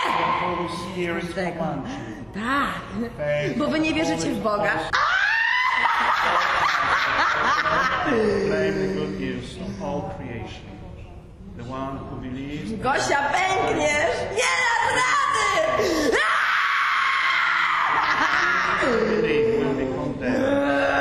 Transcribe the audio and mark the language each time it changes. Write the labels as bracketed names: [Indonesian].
[English] The Holy Spirit commands you. [Polish] Tak, bo wy nie wierzycie w Boga. [English] Proclaim the good news of all creation. The one who believes [Polish] Gosia, pękniesz! Nie dasz rady! [English] believe will be condemned.